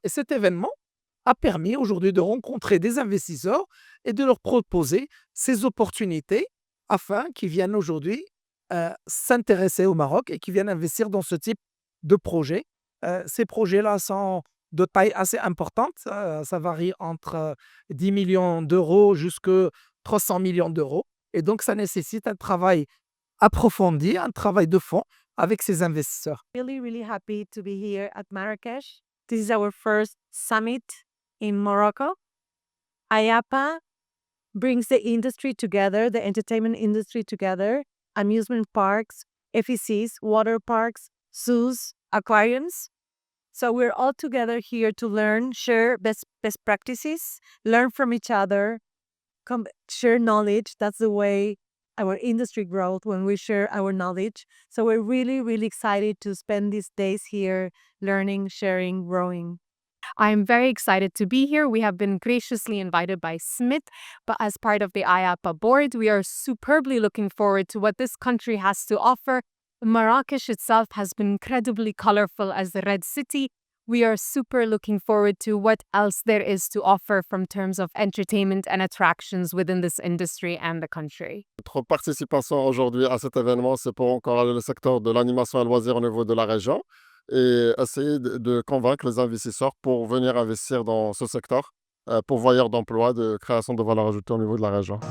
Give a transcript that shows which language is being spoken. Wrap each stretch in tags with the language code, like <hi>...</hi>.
<fr>Et cet événement a permis aujourd'hui de rencontrer des investisseurs et de leur proposer ces opportunités afin qu'ils viennent aujourd'hui s'intéresser au Maroc et qui viennent investir dans ce type de projet. Ces projets-là sont de taille assez importante. Ça varie entre 10 millions d'euros jusqu'à 300 millions d'euros. Et donc, ça nécessite un travail approfondi, un travail de fond avec ces investisseurs.</fr> <en>Really, really happy to be here at Marrakesh. This is our first summit in Morocco. IAPA brings the industry together, the entertainment industry together, amusement parks, FECs, water parks, zoos, aquariums. So we're all together here to learn, share best practices, learn from each other, share knowledge. That's the way our industry grows, when we share our knowledge. So we're really, really excited to spend these days here learning, sharing, growing. I'm very excited to be here. We have been graciously invited by Smith, but as part of the IAPA board, we are superbly looking forward to what this country has to offer. Marrakesh itself has been incredibly colorful as the Red City. We are super looking forward to what else there is to offer from terms of entertainment and attractions within this industry and the country.</en> <fr>Notre participation aujourd'hui à cet événement, c'est pour encourager le secteur de l'animation et loisirs au niveau de la région et essayer de convaincre les investisseurs pour venir investir dans ce secteur, pourvoyeur d'emplois, de création de valeur ajoutée au niveau de la région.</fr>